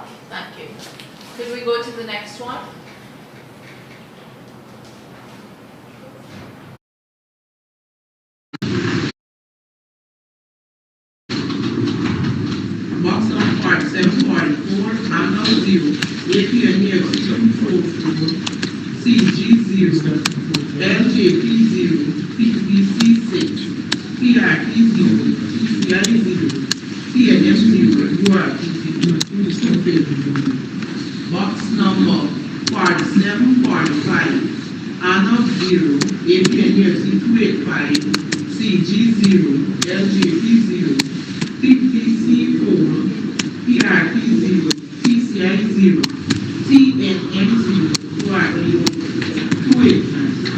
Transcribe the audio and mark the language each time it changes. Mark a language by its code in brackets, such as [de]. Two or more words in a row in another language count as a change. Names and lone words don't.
[en] Thank you. Could we go to the next one? Box on part 744, Anna 0, APNF 244, CG 0, LJP 0, PBC 6, PRP 0, PCI 0, PNF 0, URP 0. Box number 4745, Anna 0, APNF 285, CG 0, LJP 0, PPC 4, PRP 0, PCI 0, TNM 0, URP 289.